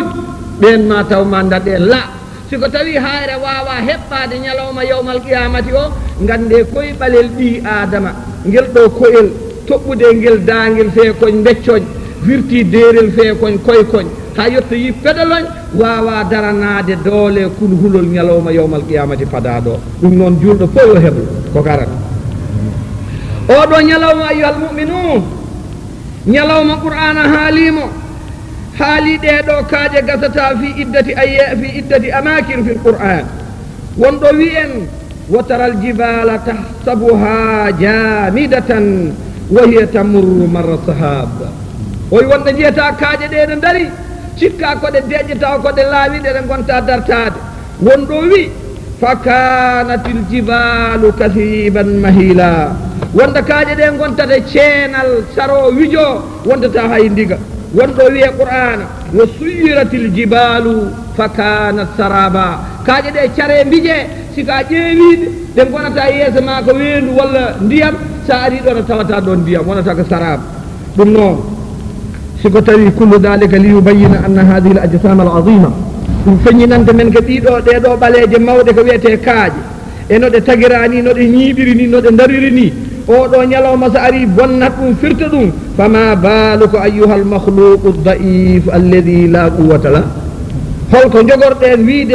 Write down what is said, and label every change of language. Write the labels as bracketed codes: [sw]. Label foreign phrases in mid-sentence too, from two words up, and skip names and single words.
[ff] ɓen mataw ma daɗe la siko tawi hayre wawa heɓɓade ñalawma [ar] يوم القيامة [ff] o gande koye ɓalel ɓi adama ngel ɗo koyel toɓɓude ngel dangel fee koñ beccoñ wirti derel fee koñ koye koñ ha yetto yi peɗoloñ wawa daranade doole kulhulol ñalawma [ar] يوم القيامة [ff] padaɗo ɗum noon julɗo fof yo heɓlo ko garat oɗo ñalawma [ar] أيها المؤمنون [ff] ñalawma qur'ana haalimo haali ɗeɗo kaaje gasata [ar] في عدة أماكن في القرآن [ff] wonɗo wi'en [ar] وترى الجبال تحسبها جامدة وهي تمر مر السحاب [ff] oy wonɗo jiyata kaaje ɗe ɗe dari cikka koɗe deƴƴata koɗe laawiɗe ɗe gonta dartade wonɗo wi [ar] فكانت الجبال كثيبا مهيلا [ff] wonda kaaje ɗe gontata ceenal saro wijo wondata hay ndiga wonɗo wiye qur'ana [ar] وسيرت الجبال فكانت سرابا [ff] kaaje ɗe care mbije sika ƴeewiɗe ɗe gonata yeeso ma ko weendu walla ndiyam sa ari ɗo no tawata ɗon ndiyam wonata ko saraba ɗum noon siko tawi [ar] كل ذلك ليبين أن هذه الأجسام العظيمة [ff] ɗum feññinande men ko ɗiɗo ɗeɗo ɓaleje mawɗe ko wiyete kaaje e no ɗe tagirani no ɗe ñiiɓiri ni no ɗe dariri ni oɗo ñalawma so ari bonnat ɗum firta ɗum [ar] فما بالك أيها المخلوق الضعيف الذي لا قوة لا [ff] holko jogorɗen wiide